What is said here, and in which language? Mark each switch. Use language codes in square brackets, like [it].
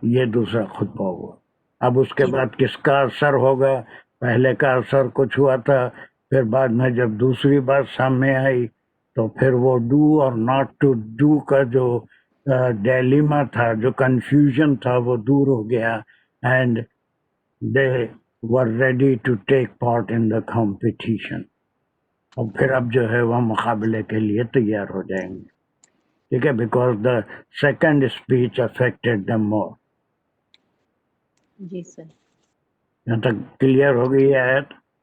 [ur] یہ دوسرا خطبہ ہوا. اب اس کے بعد کس کا اثر ہوگا؟ پہلے کا اثر کچھ ہوا تھا، پھر بعد میں جب دوسری بات سامنے آئی تو پھر وہ ڈو اور ناٹ ٹو ڈو کا جو ڈیلیما تھا، جو کنفیوژن تھا، وہ دور ہو گیا. [en] And they were ready to take part in the competition. [ur] اور پھر اب جو ہے وہ مقابلے کے لیے تیار ہو جائیں گے. ٹھیک ہے، [en] Because the second speech affected them more. [ur] جی سر. یہاں تک کلیئر ہو گئی ہے آیت؟